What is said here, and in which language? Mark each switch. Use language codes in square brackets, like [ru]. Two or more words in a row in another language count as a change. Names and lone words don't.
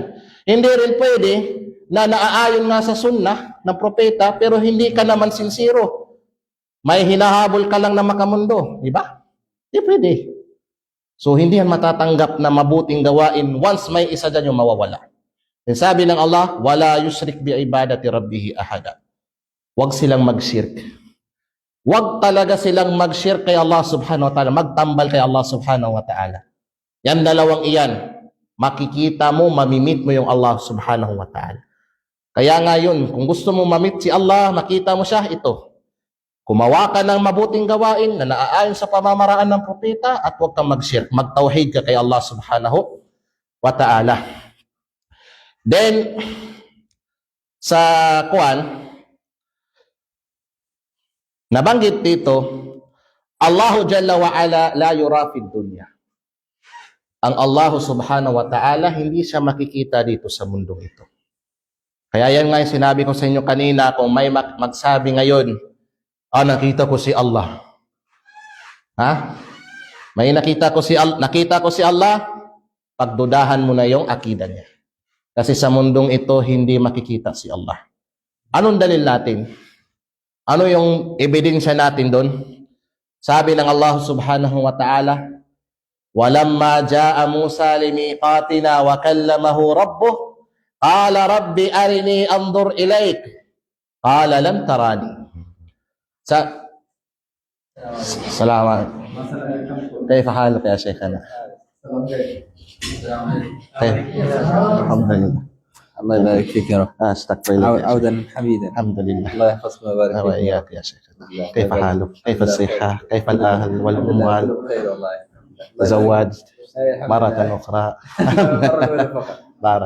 [tl] Hindi rin pwede na naaayon nga sa sunnah ng propeta pero hindi ka naman sincero. May hinahabol ka lang na makamundo, di ba? Hindi pwede. So, hindi yan matatanggap na mabuting gawain once may isa dyan yung mawawala. And sabi ng Allah, [ar] "ولا يشرك بعبادة ربه أحدا." [tl] Huwag silang mag-shirk. Huwag talaga silang mag-shirk kay [ar] الله سبحانه وتعالى, [tl] magtambal kay [ar] الله سبحانه وتعالى. [tl] Yan dalawang iyan, makikita mo, mamimit mo yung [ar] الله سبحانه وتعالى. [tl] Kaya nga yun, kung gusto mo mamit si Allah, makita mo siya, ito. Kumawa ka ng mabuting gawain na naaayon sa pamamaraan ng propeta at huwag kang mag-shirk. Magtauhid ka kay [ar] الله سبحانه وتعالى. [tl] Then, sa Quran, nabanggit dito, [ar] الله جل وعلا لا يرى في الدنيا. [tl] Ang [ar] الله سبحانه وتعالى, [tl] hindi siya makikita dito sa mundong ito. Kaya yan nga yung sinabi ko sa inyo kanina, kung may magsabi ngayon, nakita ko si Allah. May nakita ko si Allah, pagdudahan mo na yung akida niya. Kasi sa mundong ito, hindi makikita si Allah. Anong dalil natin? Ano yung ebidensya natin doon? Sabi ng [ar] الله سبحانه وتعالى ولما جاء موسى لميقاتنا وكلمه ربه قال رب أرني أنظر إليك قال لن تراني." [tl] Salamat. [ar] كيف حالك يا شيخنا? الحمد لله. الله يبارك فيك يا رب. استغفر الله. عودا حميدا. الحمد لله. الله يحفظك ويبارك فيك. وإياك يا شيخ. كيف حالك؟ كيف الصحة؟ كيف الأهل والأموال؟ خير والله. تزوجت مرة أخرى؟ بارك